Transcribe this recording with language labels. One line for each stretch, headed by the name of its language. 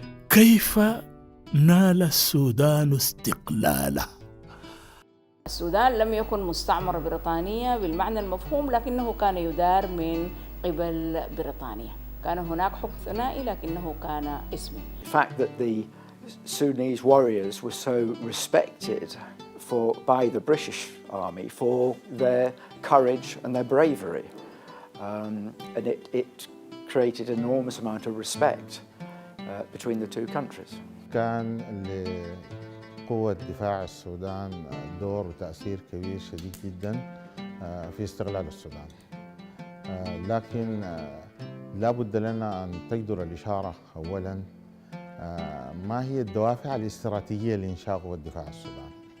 Arabic: كيف نال السودان استقلاله؟ السودان لم يكن مستعمرة بريطانية بالمعنى المفهوم، لكنه كان يدار من قبل بريطانيا. كان هناك حكم ثنائي لكنه كان اسمي.
English: The fact that the Sudanese warriors were so respected by the British Army for their courage and their bravery, and it created an enormous amount of respect between the two countries.
Arabic: كان لقوة دفاع السودان دور وتأثير كبير شديد جدا في استقلال السودان، لكن لا بد لنا أن تجدر الإشارة أولا ما هي الدوافع الاستراتيجية لإنشاء قوة دفاع السودان.